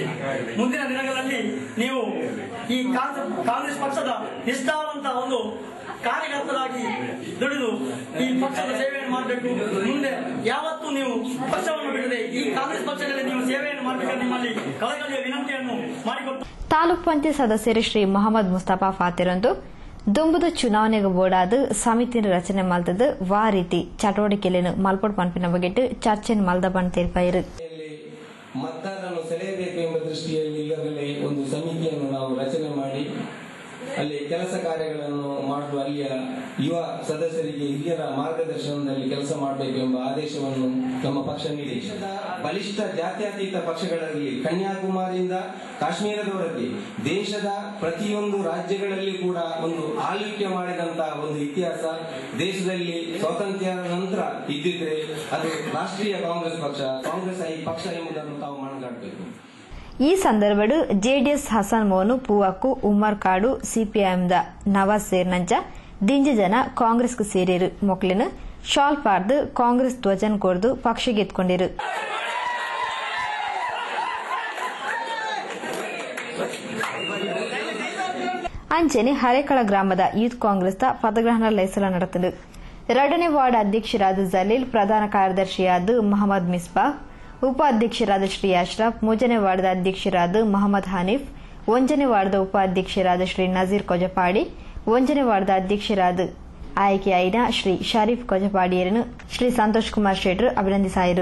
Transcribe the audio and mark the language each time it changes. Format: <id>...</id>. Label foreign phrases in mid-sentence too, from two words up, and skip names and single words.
<kn>ಮುಂದಿನ ದಿನಗಳಲ್ಲಿ ನೀವು ಈ ಕಾಂಗ್ರೆಸ್ ಪಕ್ಷದ ನಿಷ್ಠಾವಂತ ಒಂದು ಕಾರ್ಯಕರ್ತರಾಗಿ ದುಡಿದು ಈ ಪಕ್ಷದ ಸೇವೆಯನ್ನು ಮಾಡಬೇಕು. ಮುಂದೆ ಯಾವತ್ತೂ ನೀವು ಪಕ್ಷವನ್ನು ಬಿಡದೆ ಈ ಕಾಂಗ್ರೆಸ್ ಪಕ್ಷದಲ್ಲಿ ನೀವು ಸೇವೆಯನ್ನು ಮಾಡಬೇಕೆಂದು ನಿಮ್ಮಲ್ಲಿ ಕಳಕಳಿಯ ವಿನಂತಿಯನ್ನು ಮಾಡಿಕೊಟ್ಟು</kn> <tcy>ತಾಲೂಕ್ ಪಂಚಾಯತ್ ಸದಸ್ಯರು ಶ್ರೀ ಮೊಹಮ್ಮದ್ ಮುಸ್ತಫಾ ಫಾತಿರಂದು ದುಂಬುದ ಚುನಾವಣೆಗೆ ಬೋಡಾದ ಸಮಿತಿ ರಚನೆ ಮಲ್ತದ ವಾ ರೀತಿ ಚಟುವಟಿಕೆಯನ್ನು ಮಲ್ಪಡ್ ಪಂಪಿನ ಬಗೆಟ್ ಚರ್ಚೆಯನ್ನು ಮಲ್ದ ಬಂದ್ ತೀರ್ಪಾಯಿರು.</tcy> <kn>ಮತದಾರರನ್ನು ಸೆಳೆಯಬೇಕು ಎಂಬ ದೃಷ್ಟಿಯಲ್ಲಿ ಈಗಾಗಲೇ ಒಂದು ಸಮಿತಿಯನ್ನು ನಾವು ರಚನೆ ಮಾಡಿ ಅಲ್ಲಿ ಕೆಲಸ ಕಾರ್ಯಗಳನ್ನು ಮಾಡುವ ಅಲ್ಲಿಯ ಯುವ ಸದಸ್ಯರಿಗೆ ಹಿರಿಯರ ಮಾರ್ಗದರ್ಶನದಲ್ಲಿ ಕೆಲಸ ಮಾಡಬೇಕು ಎಂಬ ಆದೇಶವನ್ನು ನಮ್ಮ ಪಕ್ಷ ನೀಡಿದೆ. ಬಲಿಷ್ಠ ಜಾತ್ಯತೀತ ಪಕ್ಷಗಳಲ್ಲಿ ಕನ್ಯಾಕುಮಾರಿಯಿಂದ ಕಾಶ್ಮೀರದವರೆಗೆ ದೇಶದ ಪ್ರತಿಯೊಂದು ರಾಜ್ಯಗಳಲ್ಲಿ ಕೂಡ ಒಂದು ಆಳ್ವಿಕೆ ಮಾಡಿದಂತಹ ಒಂದು ಇತಿಹಾಸ ದೇಶದಲ್ಲಿ ಸ್ವಾತಂತ್ರ್ಯ ನಂತರ ಇದ್ದಿದ್ರೆ ಅದು ರಾಷ್ಟ್ರೀಯ ಕಾಂಗ್ರೆಸ್ ಪಕ್ಷ ಎಂಬುದನ್ನು ತಾವು ಮನಗಾಡಬೇಕು.</kn> <tcy>ಈ ಸಂದರ್ಭಡು ಜೆಡಿಎಸ್ ಹಸನ್ ಮೋನು ಪೂವಕ್ಕು ಉಮ್ಮರ್ ಕಾಡು ಸಿಪಿಐಎಂದ ನವಾಜ್ ಸೇರ್ನಂಚ ದಿಂಜ ಜನ ಕಾಂಗ್ರೆಸ್ಗೆ ಸೇರಿರು ಮೊಕ್ಲಿನ ಶಾಲ್ ಪಾರ್ದು ಕಾಂಗ್ರೆಸ್ ಧ್ವಜನ್ ಕೊರ್ದು ಪಕ್ಷಗೆ ಎತ್ಕೊಂಡಿರು. ಅಂಚೆನೆ ಹರೇಕಳ ಗ್ರಾಮದ ಯೂತ್ ಕಾಂಗ್ರೆಸ್ದ ಪದಗ್ರಹಣ ಲೈಸಲ ನಡೆತದು. 2ನೇ ವಾರ್ಡ್ ಅಧ್ಯಕ್ಷರಾದ ಜಲೀಲ್, ಪ್ರಧಾನ ಕಾರ್ಯದರ್ಶಿಯಾದ ಮೊಹಮ್ಮದ್ ಮಿಸ್ಬಾ, ಉಪಾಧ್ಯಕ್ಷರಾದ ಶ್ರೀ ಅಶ್ರಫ್, 3ನೇ ವಾರ್ಡ್ದ ಅಧ್ಯಕ್ಷರಾದ ಮೊಹಮ್ಮದ್ ಹನೀಫ್, 1ನೇ ವಾರ್ಡ್ದ ಉಪಾಧ್ಯಕ್ಷರಾದ ಶ್ರೀ ನಜೀರ್ ಕೊಜಪಾಡಿ, 1ನೇ ವಾರ್ಡ್ದ ಅಧ್ಯಕ್ಷರಾದ ಆಯ್ಕೆಯಾಯಿನ ಶ್ರೀ ಶರೀಫ್ ಕೊಜಪಾಡಿಯರನ್ನು ಶ್ರೀ ಸಂತೋಷ್ ಕುಮಾರ್ ಶೆಟ್ರು ಅಭಿನಂದಿಸಾಯಿರು.</tcy>